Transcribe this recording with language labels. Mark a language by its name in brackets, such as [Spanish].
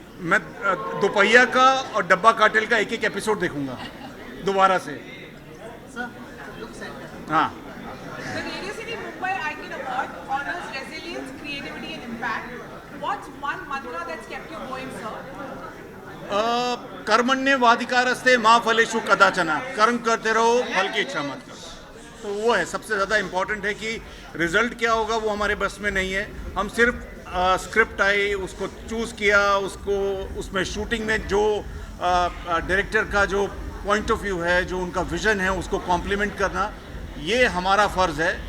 [Hindi] मैं दोपहिया का और डब्बा कार्टेल का एक एपिसोड देखूंगा दोबारा से. हाँ. [English] The Radio City Mumbai Icon Award honors resilience, creativity, and impact. What's one mantra that's kept you going, sir? [Sanskrit] कर्मण्येवाधिकारस्ते मा फलेषु कदाचन. [Hindi] कर्म करते रहो, फल की इच्छा मत करो. तो वो है सबसे ज़्यादा इम्पोर्टेंट है कि रिजल्ट क्या होगा वो हमारे बस में नहीं है. हम सिर्फ स्क्रिप्ट आई, उसको चूज़ किया, उसको उसमें शूटिंग में जो डायरेक्टर का जो पॉइंट ऑफ व्यू है, जो उनका विज़न है, उसको कॉम्प्लीमेंट करना, ये हमारा फ़र्ज़ है.